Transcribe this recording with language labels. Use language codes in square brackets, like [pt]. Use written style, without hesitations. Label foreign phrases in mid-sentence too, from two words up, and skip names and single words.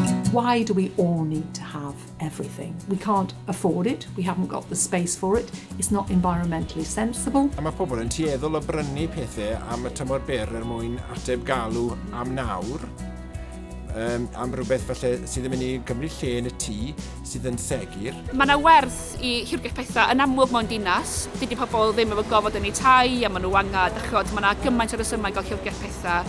[en] Why do we all need to have everything? We can't afford it, we haven't got the space for it, it's not environmentally sensible. [cy] Mae pobl yn tueddol o brynu pethau am y tymor byr mwyn ateb galw am nawr, am rhywbeth falle sydd yn mynd i gymryd lle yn y tŷ sydd yn segur. Mae yna werth i Llyfrgell Pethau yn amlwg mewn dinas. Dydy pobl ddim efo gofod yn eu tai a maen nhw angen, mae yna gymaint o resymau i gael Llyfrgell Pethau.